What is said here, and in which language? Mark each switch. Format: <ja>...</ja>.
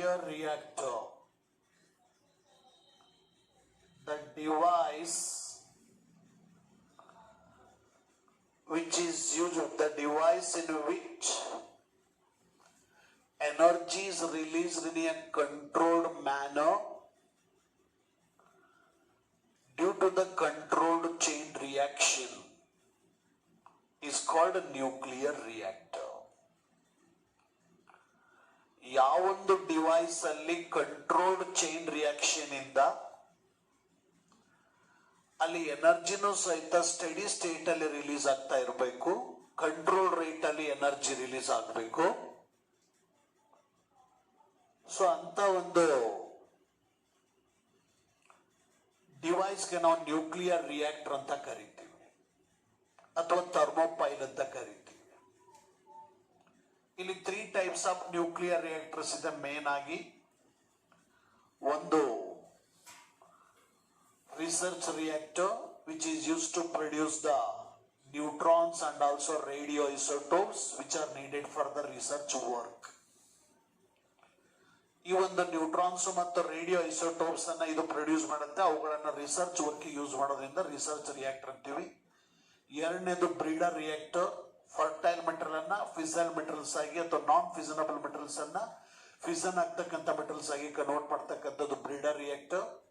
<en>reactor, the device which is used, the device in which energy is released in a controlled manner due to the controlled chain reaction is called a nuclear reactor.</en> <kn>ಯಾವೊಂದು device ಅಲ್ಲಿ controlled chain reaction ಇಂದ ಅಲ್ಲಿ ಎನರ್ಜಿನೂ ಸಹಿತ study state ಅಲ್ಲಿ release ಆಗ್ತಾ ಇರಬೇಕು, control rate ಅಲ್ಲಿ energy release ಆಗಬೇಕು. ಸೊ ಅಂತ ಒಂದು ಡಿವೈಸ್ಗೆ ನಾವು ನ್ಯೂಕ್ಲಿಯರ್ ರಿಯಾಕ್ಟರ್ ಅಂತ ಕರಿತೀವಿ ಅಥವಾ ಥರ್ಮೋಪೈಲ್ ಅಂತ ಕರಿತೀವಿ. ಇಲ್ಲಿ 3 ಟೈಪ್ಸ್ ಆಫ್ ನ್ಯೂಕ್ಲಿಯರ್ ರಿಯಾಕ್ಟರ್ಸ್ ಇದೆ. ಮೇನ್ ಆಗಿ ಒಂದು research reactor</kn> <en>which is used to produce the neutrons and also radioisotopes which are needed for the research work.</en> <kn>ಈ ಒಂದು ನ್ಯೂಟ್ರಾನ್ಸ್ ಮತ್ತು ರೇಡಿಯೋ ಐಸೋಟೋಪ್ಸ್ ಅನ್ನ ಇದು ಪ್ರೊಡ್ಯೂಸ್ ಮಾಡುತ್ತೆ. ಅವುಗಳನ್ನ ರಿಸರ್ಚ್ ವರ್ಕ್ ಯೂಸ್ ಮಾಡೋದ್ರಿಂದ ರಿಸರ್ಚ್ ರಿಯಾಕ್ಟರ್ ಅಂತೀವಿ. ಎರಡನೇದು ಬ್ರೀಡರ್ ರಿಯಾಕ್ಟರ್, ಫರ್ಟೈಲ್ ಮೆಟೀರಿಯಲ್ ಅನ್ನ ಫಿಸಲ್ ಮೆಟೀರಿಯಲ್ಸ್ ಆಗಿ ಅಥವಾ ನಾನ್ ಫಿಸನಬಲ್ ಮೆಟೀರಿಯಲ್ಸ್ ಅನ್ನ ಫಿಸನ್ ಆಗ್ತಕ್ಕಂಥ ಮೆಟೀರಿಯಲ್ಸ್ ಆಗಿ ಕನ್ವರ್ಟ್ ಮಾಡ್ತಕ್ಕಂಥದ್ದು ಬ್ರೀಡರ್ ರಿಯಾಕ್ಟರ್.</kn>